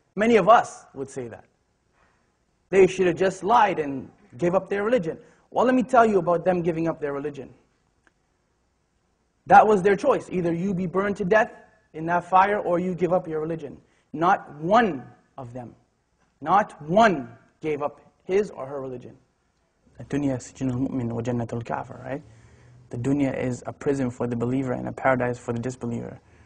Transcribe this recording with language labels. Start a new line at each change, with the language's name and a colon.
English: Many of us would say that. They should have just lied and gave up their religion. Well, let me tell you about them giving up their religion. That was their choice. Either you be burned to death in that fire or you give up your religion. Not one of them, not one gave up his or her religion.
Arabic: الدنيا سجن المؤمن وجنة الكافر, right?
English: The dunya is a prison for the believer and a paradise for the disbeliever.